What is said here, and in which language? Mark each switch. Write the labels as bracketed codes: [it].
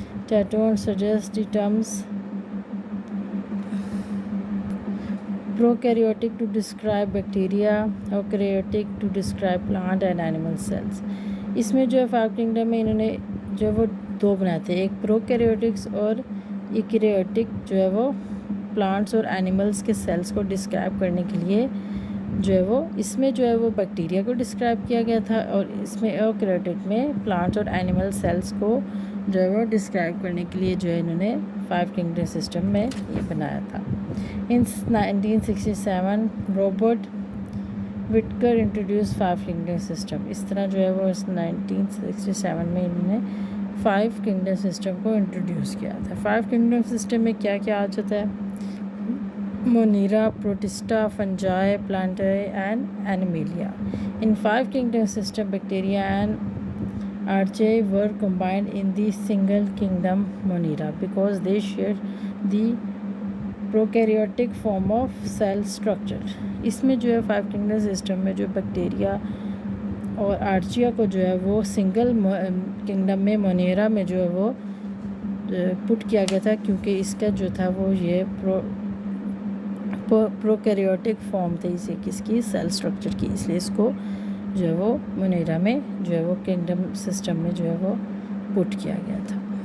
[en] Taton suggests the terms prokaryotic to describe bacteria, eukaryotic to describe plant and animal cells. [hi] इसमें जो है 5 kingdom में इन्होंने जो है वो 2 बनाए थे, एक प्रोकैरियोटिक्स और यूकैरियोटिक जो है वो प्लांट्स और एनिमल्स के सेल्स को डिस्क्राइब करने के लिए जो है वो इसमें जो है वो बैक्टीरिया को डिस्क्राइब किया गया था, और इसमें यूकैरियोटिक में प्लांट्स और एनिमल सेल्स को जो है वो डिस्क्राइब करने के लिए जो है इन्होंने 5 किंगडम सिस्टम में ये बनाया था. [en] In 1967 Robert Whittaker introduce 5 kingdom system. [hi] इस तरह जो है वो इस 1967 में इन्होंने 5 किंगडम सिस्टम को इंट्रोड्यूस किया था. 5 किंगडम सिस्टम में क्या क्या आ जाता है? [en] Monera, Protista, fungi, plantae and Animalia. In 5 kingdom system, bacteria and archaea were combined in the single kingdom Monera because they share the prokaryotic form of cell structure. [hi] इसमें जो है 5 kingdom system में जो बैक्टीरिया और Archaea को जो है वो सिंगल किंगडम में मोनेरा में जो है वो पुट किया गया था, क्योंकि इसका जो था वो ये प्रोकैरियोटिक फॉर्म थे इसे किसकी सेल स्ट्रक्चर की, इसलिए इसको जो है वो मोनेरा में जो है वो किंगडम सिस्टम में जो है वो पुट किया गया था.